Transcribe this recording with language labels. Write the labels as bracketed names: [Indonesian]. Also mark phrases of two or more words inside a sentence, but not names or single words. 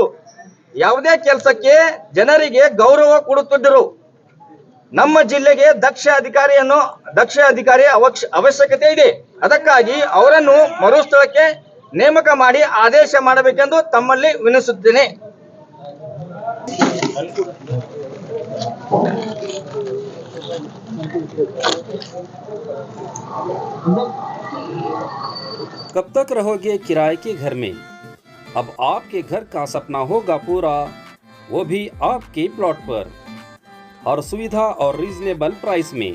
[Kannada] ಯಾವುದೇ ಕೆಲಸಕ್ಕೆ ಜನರಿಗೆ ಗೌರವ ಕೊಡುತ್ತಿದ್ದರು. ನಮ್ಮ ಜಿಲ್ಲೆಗೆ ದಕ್ಷ ಅಧಿಕಾರಿ ಅವಶ್ಯಕತೆ ಇದೆ. ಅದಕ್ಕಾಗಿ ಅವರನ್ನು ಮರುಸ್ಥಳಕ್ಕೆ ನೇಮಕ ಮಾಡಿ ಆದೇಶ ಮಾಡಬೇಕೆಂದು ತಮ್ಮಲ್ಲಿ ವಿನಂತಿಸುತ್ತೇನೆ. [Hindi] कब तक रहोगे किराए के घर में? अब आपके घर का सपना होगा पूरा, वो भी आपके प्लॉट पर, हर सुविधा और [English] reasonable price [Hindi] में।